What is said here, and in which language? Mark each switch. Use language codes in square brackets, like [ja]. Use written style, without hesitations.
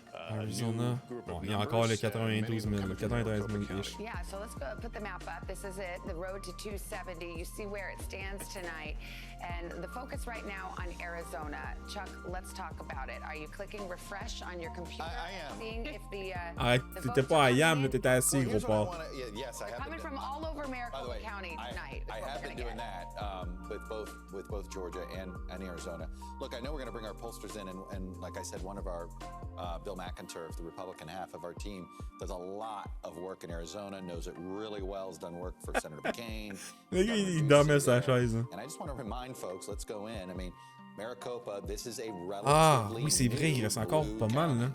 [fr] Arizona. Bon, il y a encore les 92 000, 93 000-ish. [en] Yeah, so let's go put the map up. This is it, the road to 270. You see where it stands tonight. And the focus right now on Arizona. Chuck, let's talk about it. Are you clicking refresh on your computer? I am. Seeing if the [fr] t'étais pas à Yam, là, t'étais assis, gros porc. [en] Yes, I have coming from all over Maricopa County tonight. I have been doing that with both Georgia and Arizona. Look, I know we're going to bring our pollsters in, and like I said, one of our Bill McInturf, the Republican half of our team, does a lot of work in Arizona, knows it really well, has done work for Senator McCain. [fr] Il dormait sa chaise. [en] And I just want to remind folks, let's go in. I mean, Maricopa, this is a relatively [fr] Ah, oui, c'est vrai, il reste encore pas mal, là.